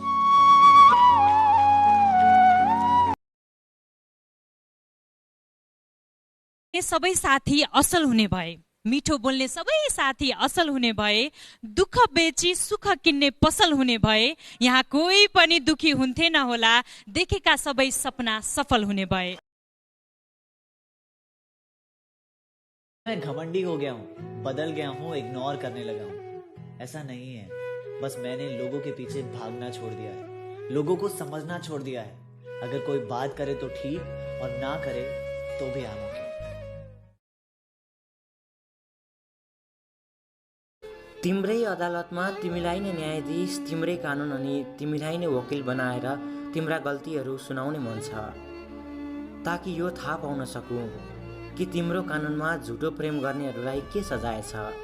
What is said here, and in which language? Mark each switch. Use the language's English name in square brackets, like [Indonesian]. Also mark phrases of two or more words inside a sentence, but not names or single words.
[Nepali] सबै साथी असल हुने भए, मिठो बोल्ने सबै साथी असल हुने भए, दुःख बेची सुख किन्ने पसल हुने भए, यहाँ कोही पनि दुखी हुन्थेन होला। देखेका सबै सपना सफल हुने भए। [Hindi] मैं घमंडी हो गया हूँ, बदल गया हूँ, इग्नोर करने लगा हूँ। ऐसा नहीं है, बस मैंने लोगों के पीछे भागना छोड़ दिया है, लोगों को समझना छोड़ दिया है। अगर कोई बात करे तो ठीक और ना करे तो भी [English] I'm okay. [Nepali] तिम्रै अदालतमा तिमीलाई नै न्यायाधीश, तिम्रै कानुन अनि तिमीलाई नै वकिल बनाएर तिम्रा गल्तीहरू सुनाउने मन छ, ताकि यो थाहा पाउन सकूँ कि तिम्रो कानुनमा झुटो प्रेम गर्नेहरूलाई के सजाय छ।